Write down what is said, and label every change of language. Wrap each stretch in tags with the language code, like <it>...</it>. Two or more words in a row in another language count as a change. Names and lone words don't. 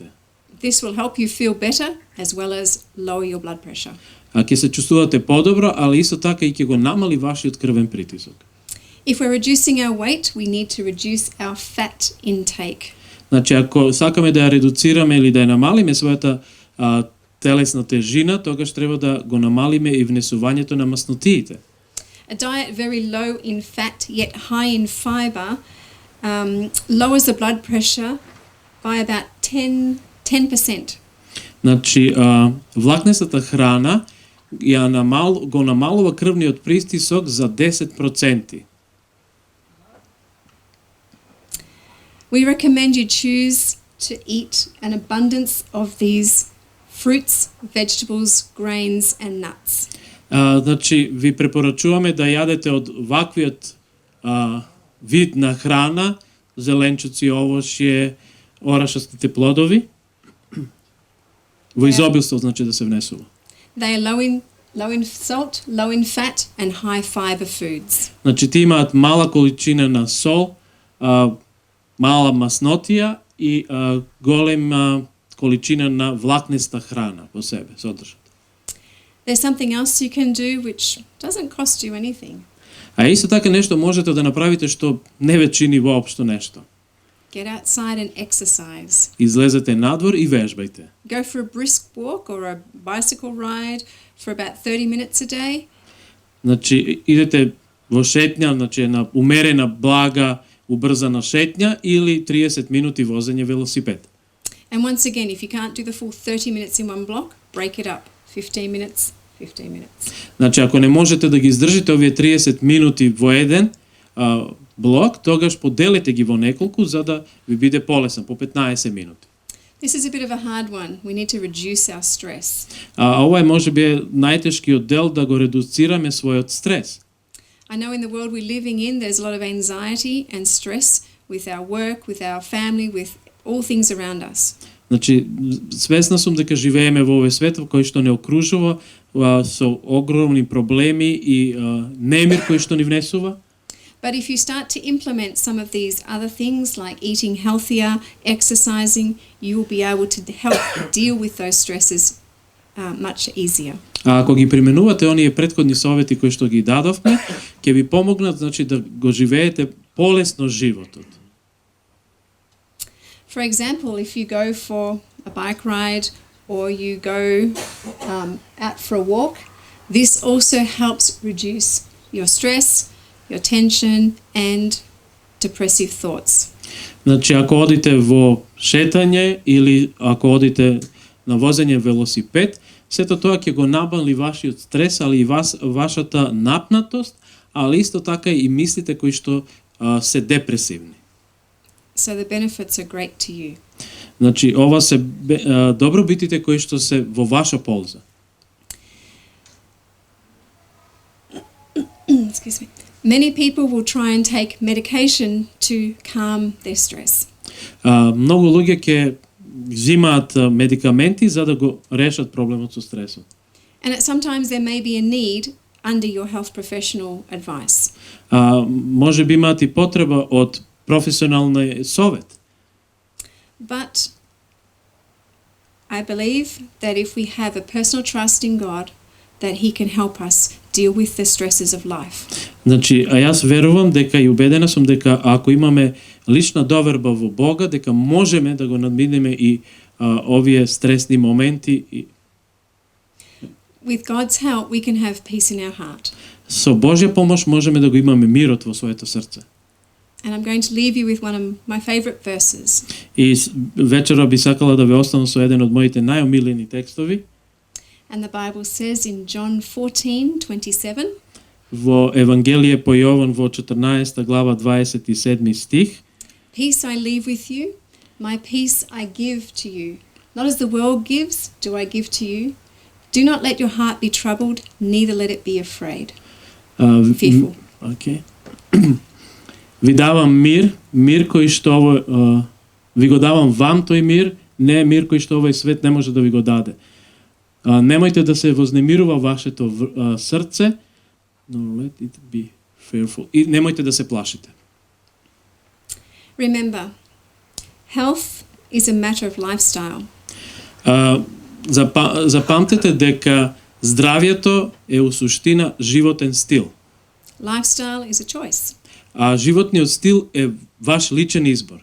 <en>This will help you feel better as well as lower your blood pressure.</en> <mk>Ќе се чувствувате подобро, али исто така и ќе го намали вашиот крвен притисок.</mk> <en>If we're reducing our weight, we need to reduce our fat intake.</en> <mk>Значи, ако сакаме да ја редуцираме или да ја намалиме својата телесна тежина, тогаш треба да го намалиме и внесувањето на маснотиите.</mk> <en>A diet very low in fat yet high in fiber lowers the blood pressure by about 10%.</en> <mk>Значи, влакнестата храна го намалува крвниот притисок за 10%.</mk> <en>We recommend you choose to eat an abundance of these fruits, vegetables, grains and nuts.</en> <mk>Значи, ви препорачуваме да јадете од ваквиот вид на храна, зеленчуци, овошје, орашастите плодови. Во изобилство, значи да се внесува.</mk> <en>They are low in salt, low in fat and high fiber foods.</en> <mk>Значи, ти имаат мала количина на сол, мала маснотија и голема количина на влакнеста храна по себе содржат.</mk> <en>There's something else you can do which doesn't cost you anything.</en> <mk>А исто така нешто можете да направите што не ве чини воопшто нешто.</mk> <en>Get outside and exercise.</en> <mk>Излезете надвор и вежбајте.</mk> <en>Go for a brisk walk or a bicycle ride for about 30 minutes a day.</en> <mk>Значи, идете во шетња, значи на умерена, блага, убрзана шетња или 30 минути возење велосипед.</mk> <en>And once again, if you can't do the full 30 minutes in one block, break it up. 15 minutes, 15 minutes.</en> <mk>Значи, ако не можете да ги издржите овие 30 минути во еден блок, тогаш поделете ги во неколку за да ви биде полесно, по 15 минути.</mk> <en>This is a bit of a hard one. We need to reduce our stress.</en> <mk>Ова е можеби најтешкиот дел да го редуцираме својот стрес.</mk> <en>I know in the world we're living in, there's a lot of anxiety and stress with our work, with our family, with all things around us.</en> <mk>Значи, свесна сум дека живееме во овој свет кој што не окружува со огромни проблеми и немир кој што ни внесува.</mk> <en>But if you start to implement some of these other things like eating healthier, exercising, you will be able to help deal with those stresses much easier.</en> <mk>Ако ги применувате оние претходни совети кои што ги дадовме, ќе ви помогнат, значи да го живеете полесно животот.</mk> <en>For example, if you go for a bike ride or you go out for a walk, this also helps reduce your stress, your tension and depressive thoughts.</en> <mk>Значи, ако одите во шетање или ако одите на возење велосипед, сето тоа ќе го набавли вашиот стрес, али и вашата напнатост, али исто така и мислите кои што се депресивни.</mk> <en>So the benefits are great to you.</en> <mk>Значи, ова се добробитите кои што се во ваша полза.</mk> <en>Excuse me. Many people will try and take medication to calm their stress.</en> <mk>Многу луѓе ќе взимаат медикаменти за да го решат проблемот со стресот.</mk> <en>And sometimes there may be a need under your health professional advice.</en> <mk>Може би имаат и потреба од професионални совет.</mk> <en>But I believe that if we have a personal trust in God, that He can help us deal with the stresses of life.</en> <mk>Значи, јас верувам дека и убедена сум дека ако имаме лична доверба во Бога, дека можеме да го надминеме и овие стресни моменти.</mk> <en>With God's help, we can have peace in our heart.</en> <mk>Со Божја помош можеме да го имаме мирот во своето срце.</mk> <en>And I'm going to leave you with one of my favorite verses.</en> <mk>И вечера би сакала да ве оставам со еден од моите најомилени текстови.</mk> <en>And the Bible says in John 14:27.</en> <mk>Во Евангелие по Јован во 14 глава 27 стих.</mk> <en>Peace I leave with you, my peace I give to you. Not as the world gives, do I give to you. Do not let your heart be troubled, neither let it be afraid. Fearful. Okay.</en> <mk>Ви давам мир кој што ви го давам вам тој мир, не мир кој што овој свет не може да ви го даде. Немојте да се вознемирува вашето срце,</mk> <en>no, let it be fearful.</en> <mk>И немојте да се плашите.</mk> <en>Remember, health is a matter of lifestyle.</en> <mk>Запамтете дека здравјето е у суштина животен стил.</mk> <en>Lifestyle is a choice.</en> <mk>А животниот стил е ваш личен избор.</mk>